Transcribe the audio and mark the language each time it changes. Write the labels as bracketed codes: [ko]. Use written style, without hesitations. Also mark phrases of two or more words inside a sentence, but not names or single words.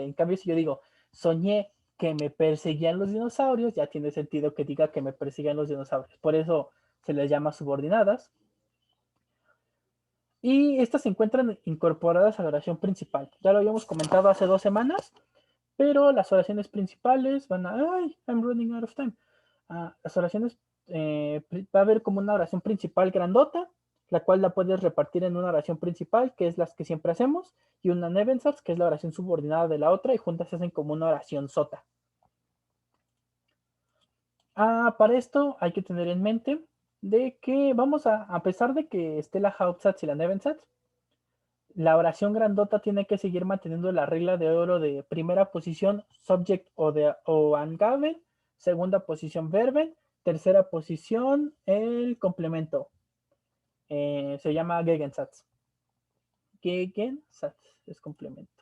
[es] En cambio, si yo digo, soñé que me perseguían los dinosaurios, ya tiene sentido que diga que me persiguen los dinosaurios. Por eso se les llama subordinadas. Y estas se encuentran incorporadas a la oración principal. Ya lo habíamos comentado hace 2 semanas, pero las oraciones principales van a... ¡Ay! [en] I'm running out of time. [es] Las oraciones... va a haber como una oración principal grandota, la cual la puedes repartir en una oración principal, que es las que siempre hacemos, y una Nebensatz, que es la oración subordinada de la otra, y juntas se hacen como una oración sota. Para esto hay que tener en mente de que a pesar de que esté la Hauptsatz y la Nebensatz, la oración grandota tiene que seguir manteniendo la regla de oro de primera posición subject o Angaben, segunda posición verben, tercera posición el complemento. Se llama Gegensatz. Gegensatz es complemento.